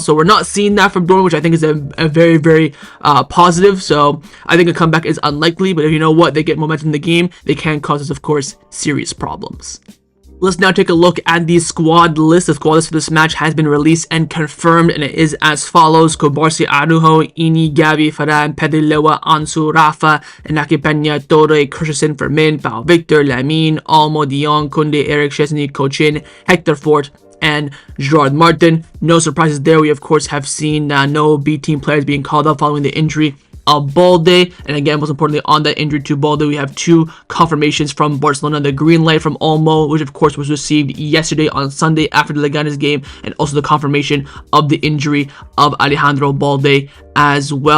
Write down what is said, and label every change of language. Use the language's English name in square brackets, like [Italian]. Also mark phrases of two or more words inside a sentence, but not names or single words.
[English] So we're not seeing that from Dortmund, which I think is a very, very positive. So I think a comeback is unlikely, but if you know what, they get momentum in the game, they can cause us, of course, serious problems. Let's now take a look at the squad list. The squad list for this match has been released and confirmed, and it is as follows: Kobarsy, Araujo, Ini, Gavi, Ferran, Pedri, Lewa, Ansu, Rafa, Inaki Peña, Torre, Christensen, Fermin, Pau Victor, Lamine, Olmo, De Jong, Kounde, Eric, Szczęsny, Cochin, Hector Fort, and Gerard Martin. No surprises there. We of course have seen no B team players being called up following the injury of Balde, and again, most importantly, on that injury to Balde, we have 2 confirmations from Barcelona: the green light from Olmo, which of course was received yesterday on Sunday after the Leganes game, and also the confirmation of the injury of Alejandro Balde as well.